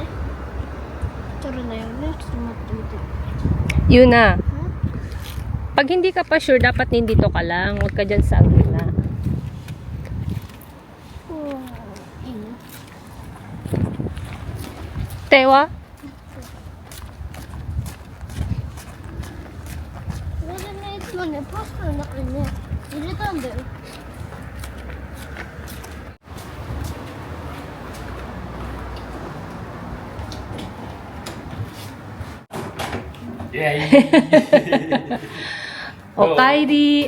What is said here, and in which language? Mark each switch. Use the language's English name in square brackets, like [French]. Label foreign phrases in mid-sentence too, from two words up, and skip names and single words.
[Japanese] 取らないよね。ちょっと待ってみて。 [Filipino] Yun na. Pag hindi ka pa sure, dapat nandito ka lang. Huwag ka dyan sa gitna. [Japanese] いいの？手はこれでね、いつもね、パスタの中にね、入れたんだよ。おかえり。